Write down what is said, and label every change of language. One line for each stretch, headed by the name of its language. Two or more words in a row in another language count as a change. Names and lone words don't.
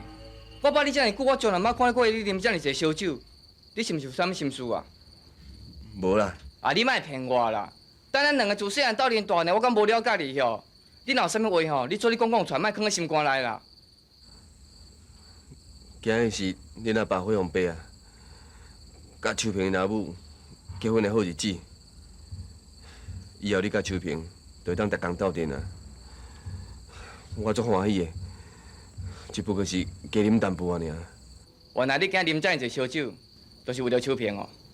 Min Nan Chinese: 我捌你遮尔久，我从来毋捌看过你啉遮尔济烧酒，你是毋是有啥物心事啊？无啦。啊，你莫骗我啦！等咱两个自细汉斗阵大呢，我敢无了解你吼？你若有啥物话吼，你做你讲出，莫囥喺心肝内啦。今日是恁阿爸火红伯啊，甲秋萍阿母结婚的好日子。以后你甲秋萍就会当逐工斗阵啊！我足欢喜的，只不过是加啉淡薄仔尔。原来你今日啉遮尔济烧酒，都是为了秋萍哦。